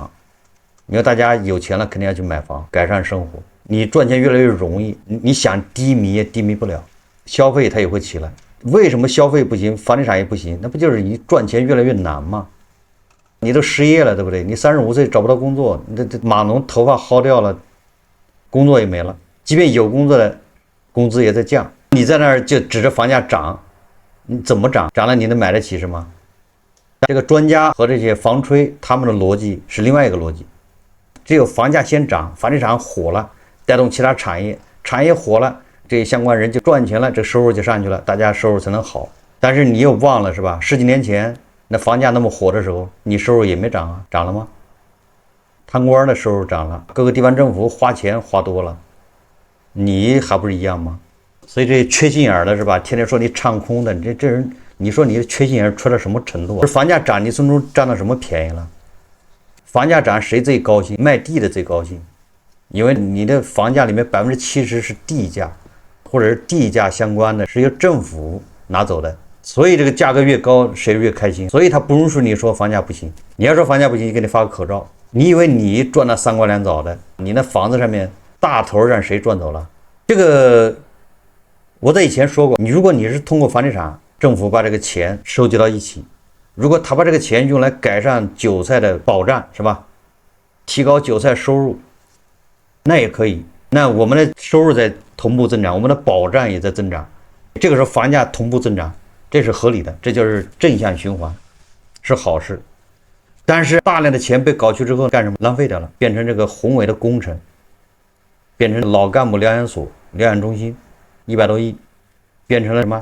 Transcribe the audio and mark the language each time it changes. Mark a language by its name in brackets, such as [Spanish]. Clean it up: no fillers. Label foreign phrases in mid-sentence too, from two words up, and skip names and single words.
[Chinese] 你說大家有錢了，肯定要去買房，改善生活。你賺錢越來越容易，你想低迷也低迷不了，消費它也會起來。為什麼消費不行，房地產也不行？那不就是你賺錢越來越難嗎？你都失業了，對不對？你35歲找不到工作，這碼農頭髮薅掉了，工作也沒了。即便有工作的，工資也在降。你在那兒就指着房價漲。你怎麼漲？漲了你能買得起是嗎？這個專家和這些房吹他們的邏輯是另外一個邏輯，只有房價先漲，房地產火了，帶動其他產業，產業火了，這些相關人就賺錢了，這收入就上去了，大家收入才能好。但是你又忘了是吧？10幾年前那房價那麼火的時候，你收入也沒漲啊，漲了嗎？貪官的收入漲了，各個地方政府花錢花多了，你還不是一樣嗎？所以這缺心眼的是吧？天天說你唱空的，這人，你說你的缺心眼出到什麼程度啊？房價漲，你從中占到什麼便宜了？房價漲誰最高興？賣地的最高興，因為你的房價裡面70%是地價，或者是地價相關的，是由政府拿走的。所以這個價格越高，誰越開心。所以他不容許你說房價不行。你要說房價不行，就給你發個口罩。你以為你賺了3瓜2棗的，你那房子上面大頭讓誰賺走了？這個。我在以前說過，如果你是通過房地產，政府把這個錢收集到一起，如果他把這個錢用來改善韭菜的保障，是吧？提高韭菜收入，那也可以。那我們的收入在同步增長，我們的保障也在增長，這個時候房價同步增長，這是合理的，這就是正向循環，是好事。但是大量的錢被搞去之後幹什麼？浪費掉了，變成這個宏偉的工程，變成老幹部療養所、療養中心。100多億，變成了什麼？